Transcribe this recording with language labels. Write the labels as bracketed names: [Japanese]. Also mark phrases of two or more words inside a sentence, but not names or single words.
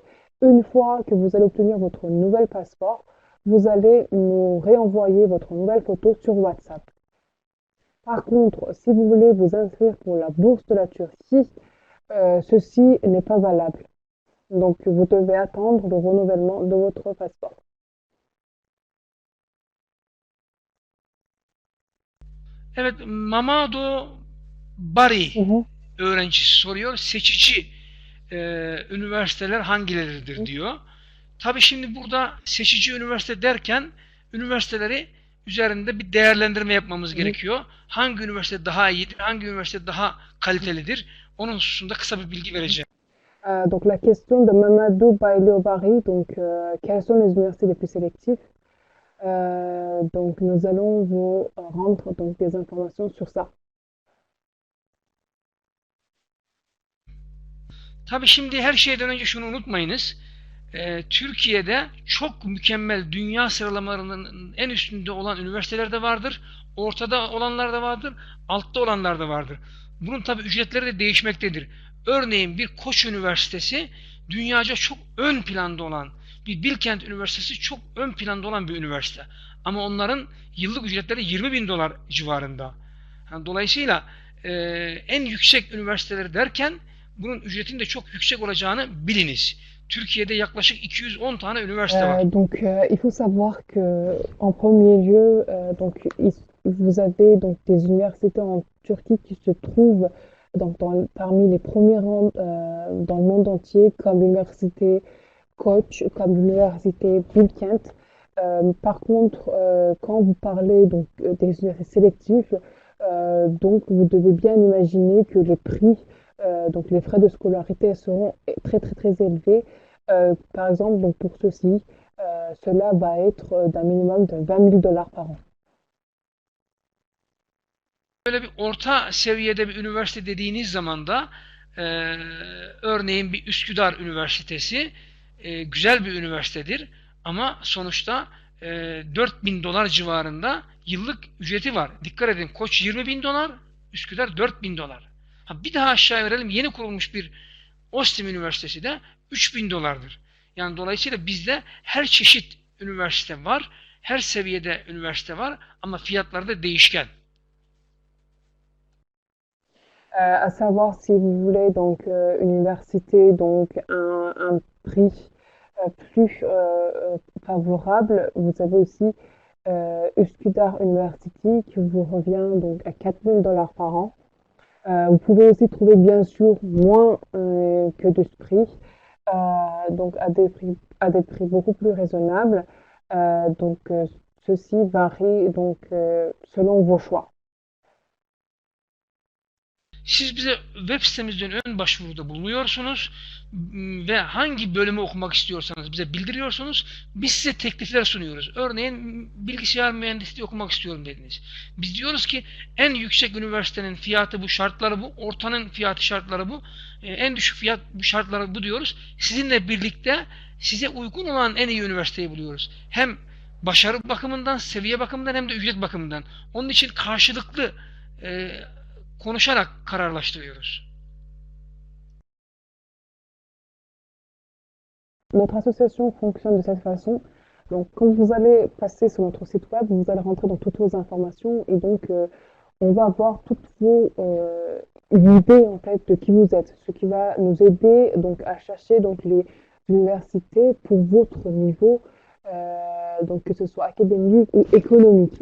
[French] Une fois que vous allez obtenir votre nouvel passeport, vous allez nous réenvoyer votre nouvelle photo sur WhatsApp. Par contre, si vous voulez vous inscrire pour la bourse de la Turquie, ceci n'est pas valable. Donc, vous devez attendre le renouvellement de votre passeport. [Turkish] Evet, Mamado Bari Mhm. öğrencisi soruyor. Seçici üniversiteler hangileridir diyor. Tabii şimdi burada seçici üniversite derken üniversiteleri üzerinde bir değerlendirme yapmamız gerekiyor. Hangi üniversite daha iyidir, hangi üniversite daha kalitelidir? Onun hususunda kısa bir bilgi vereceğim. [French] Donc, la question de Mamadou Bailo-Bari, donc, quelles sont les universités les plus sélectives? Donc, nous allons vous rendre donc, des informations sur ça. [Turkish] Tabii şimdi her şeyden önce şunu unutmayınız. Türkiye'de çok mükemmel dünya sıralamalarının en üstünde olan üniversiteler de vardır. Ortada olanlar da vardır. Altta olanlar da vardır. Bunun tabii ücretleri de değişmektedir. Örneğin bir Koç Üniversitesi dünyaca çok ön planda olan, bir Bilkent Üniversitesi çok ön planda olan bir üniversite. Ama onların yıllık ücretleri 20 bin dolar civarında. Yani dolayısıyla en yüksek üniversiteleri derken bunun ücretinin de çok yüksek olacağını biliniz. Türkiye'de yaklaşık 210 tane üniversite var. [French] Donc, il faut savoir que, en premier lieu, donc, vous avez donc des universités en Turquie qui se trouvent donc, parmi les premiers rangs dans le monde entier, comme l'université Koç, comme l'université Bilkent. Par contre, quand vous parlez donc des universités sélectives, donc vous devez bien imaginer que les prix, donc les frais de scolarité seront très très très élevés. Par exemple, donc pour ceci, cela va être d'un minimum de 20 000 dollars par an. [Turkish] Böyle bir orta seviyede bir üniversite dediğiniz zaman da e, örneğin bir Üsküdar Üniversitesi güzel bir üniversitedir ama sonuçta 4.000 dolar civarında yıllık ücreti var. Dikkat edin, Koç 20.000 dolar, Üsküdar 4.000 dolar. Ha, bir daha aşağı verelim, yeni kurulmuş bir Ostim Üniversitesi de 3.000 dolardır. Yani dolayısıyla bizde her çeşit üniversite var, her seviyede üniversite var ama fiyatları da değişken. [French] À savoir si vous voulez donc une université donc un prix plus favorable, vous avez aussi Üsküdar University qui vous revient donc à 4 000 dollars par an. Vous pouvez aussi trouver bien sûr moins que de ce prix, donc à des prix beaucoup plus raisonnables. Donc ceci varie donc selon vos choix. [Turkish] Siz bize web sitemizden ön başvuruda bulunuyorsunuz ve hangi bölümü okumak istiyorsanız bize bildiriyorsunuz. Biz size teklifler sunuyoruz. Örneğin bilgisayar mühendisliği okumak istiyorum dediniz. Biz diyoruz ki en yüksek üniversitenin fiyatı bu, şartları bu, ortanın fiyatı şartları bu, en düşük fiyat şartları bu diyoruz. Sizinle birlikte size uygun olan en iyi üniversiteyi buluyoruz. Hem başarı bakımından, seviye bakımından hem de ücret bakımından. Onun için karşılıklı konuşarak kararlaştırıyoruz. [French] Notre association fonctionne de cette façon. Donc, quand vous allez passer sur notre site web, vous allez rentrer dans toutes vos informations et donc on va avoir toutes vos idées en fait de qui vous êtes, ce qui va nous aider donc à chercher donc les universités pour votre niveau, donc que ce soit académique ou économique.